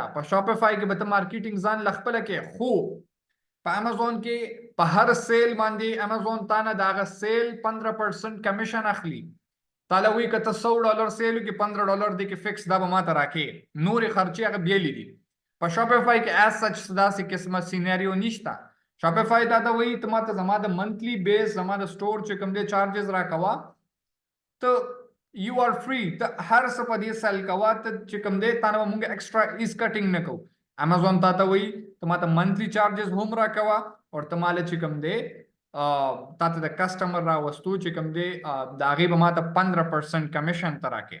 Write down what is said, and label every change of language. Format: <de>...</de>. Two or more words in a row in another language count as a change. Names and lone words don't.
<ps>په Shopify کې به ته مارکیټینګ ځان له خپله کې، خو په Amazon کې په هر سیل باندې Amazon تا نه د هغه سیل 15% کمیشن اخلي. تعالی وایي که ته $100 سیل وکړې $15 دی کې فکس دا به ماته راکې، نورې خرچې هغه بیلې دي. په Shopify کې</ps> <en>as such</en> <ps>داسې قسمه سیناریو نشته. Shopify دا ته وایي ته ماته زما د</ps> <en>monthly base</en> <ps>زما د سٹور چې کوم دی چارجز راکوه، ته</ps> <en>you are free،</en> <ps>ته هر څه په دې سیل کوه، ته چې کوم دی تا نه به مونږ ایکسټرا ایز کټینګ نه کوو. Amazon تا ته وایي ته ماته</ps> <en>monthly charges</en> <ps>هم راکوه او ته ماله چې کوم دی تا ته د کسټمر راوستو چې کوم دی د هغې به ماته 15% کمیشن ته راکې.</ps>